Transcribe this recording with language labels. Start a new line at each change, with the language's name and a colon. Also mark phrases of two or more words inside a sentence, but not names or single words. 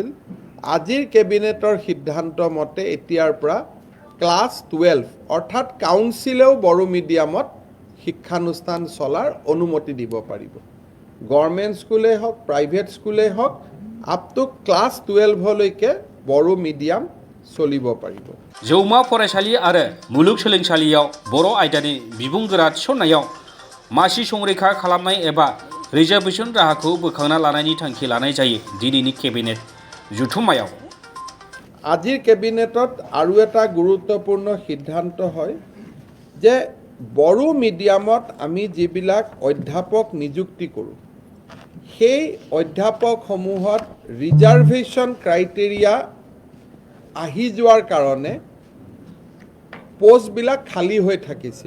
Assamese: আজিৰ কেবিনেটৰ সিদ্ধান্ত মতে এতিয়াৰ পৰা ক্লাছ 12 অৰ্থাৎ কাউন্সিলেও বড়ো মিডিয়ামত শিক্ষানুষ্ঠান চলাৰ অনুমতি দিব পাৰিব।
English: government school
Assamese: হওক
English: private school
Assamese: হওক
English: up to class
Assamese: 12লৈকে বড়ো মিডিয়াম চলিব পাৰিব।
Bodo: जौमा फरायसालि आरो मुलुगसोलोंसालियाव बर' आयदानि बिबुंगोरा थिसननायाव मासि संरैखा खालामनाय एबा रिजार्भेसन राहाखौ बोखांना लानायनि थांखि लानाय जायो दिनैनि केबिनेट जथुम्मायाव।
Assamese: আজিৰ কেবিনেটত আৰু এটা গুৰুত্বপূৰ্ণ সিদ্ধান্ত হয় যে বড়ো মিডিয়ামত আমি যিবিলাক অধ্যাপক নিযুক্তি কৰোঁ সেই অধ্যাপকসমূহত
English: reservation criteria
Assamese: আহি যোৱাৰ কাৰণে পোষ্টবিলাক খালী হৈ থাকিছিল।